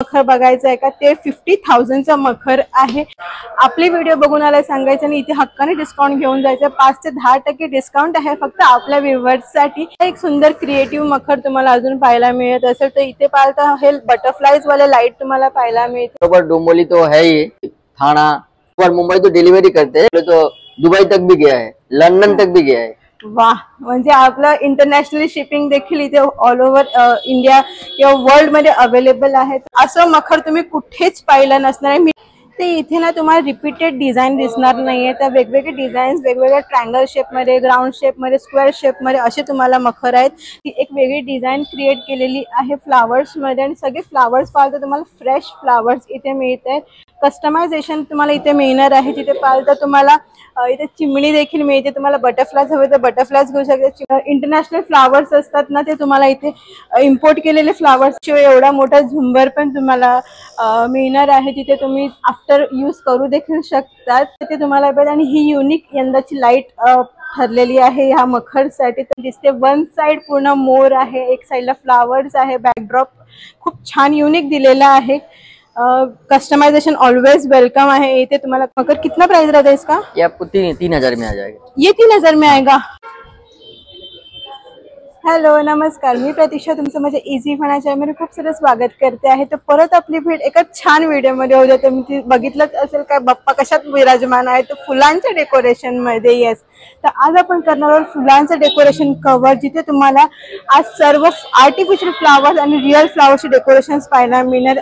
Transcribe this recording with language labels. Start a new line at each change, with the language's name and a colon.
Marathi: मखर बघायचं आहे का ते 50,000चा मखर आहे। आपली व्हिडिओ बघून आलाय सांगायचं आणि इथे हक्काने डिस्काउंट घेऊन जायचं। 5 ते 10% डिस्काउंट आहे फक्त आपल्या व्ह्यूअर्ससाठी। एक सुंदर क्रिएटिव्ह मखर तुम्हाला अजून पाहायला मिळत असेल तर इथे पाहता हे बटरफ्लाईज वाले लाइट तुम्हाला पाहायला मिळते।
Hindi: बरोबर डोंबिवली तो है ही, थाना और मुंबई तो डिलीवरी करते हैं, तो दुबई तक भी गया है, लंदन तक भी गया है।
Marathi: वाह, म्हणजे आपलं इंटरनॅशनल शिपिंग देखील इथे ऑल ओव्हर इंडिया किंवा वर्ल्ड मध्ये अवेलेबल आहे। असं मखर तुम्ही कुठेच पाहिलं नसणार आहे। ते इथे ना तुम्हाला रिपीटेड डिझाईन दिसणार नाहीये, तर वेगवेगळे डिझाईन्स वेगवेगळ्या ट्रायंगल शेप मध्ये, ग्राउंड शेप मध्ये, स्क्वेअर शेप मध्ये असे तुम्हाला मखर आहेत। ती एक वेगळी डिझाईन क्रिएट केलेली आहे फ्लावर्स मध्ये आणि सगळे फ्लावर्स पाहता तुम्हाला फ्रेश फ्लावर्स इथे मिळते। कस्टमायझेशन तुम्हाला इथे मिळणार आहे। तिथे पाहता तुम्हाला इथे चिमणी देखील मिळते। तुम्हाला बटरफ्लायज हवे तर बटरफ्लायज घेऊ शकता। इंटरनॅशनल फ्लावर्स असतात ना ते तुम्हाला इथे इम्पोर्ट केलेले फ्लावर्स शिवाय एवढा मोठा झुंबर पण तुम्हाला मिळणार आहे। तिथे तुम्ही आफ्टर यूज करू देखील शकतात ते तुम्हाला भेटेल। आणि ही युनिक यंदाची लाईट ठरलेली आहे ह्या मखरसाठी। तर दिसते वन साइड पूर्ण मोर आहे, एक साइडला फ्लावर्स आहे, बॅकड्रॉप खूप छान युनिक दिलेला आहे।
Hindi: कस्टमाइजेशन ऑलवेज वेलकम है। ये तुम्हारा मगर कितना प्राइस रहता है इसका? ये आपको 3,000 में आ जाएगा। ये 3,000 में आएगा।
Marathi: हॅलो नमस्कार, मी प्रतीक्षा तुमचं माझ्या इझी फना चॅनलमध्ये खूप सारं स्वागत करते आहे। तर परत आपली भेट एका छान व्हिडिओमध्ये होते। तुम्ही बघितलंच असेल काय बाप्पा कशात विराजमान आहे, तर फुलांच्या डेकोरेशन मध्ये। येस, तर आज आपण करणार आहोत फुलांचं डेकोरेशन कव्हर, जिथे तुम्हाला आज सर्व आर्टिफिशियल फ्लावर्स आणि रिअल फ्लावर्सचे डेकोरेशन्स पाहायला मिळणार।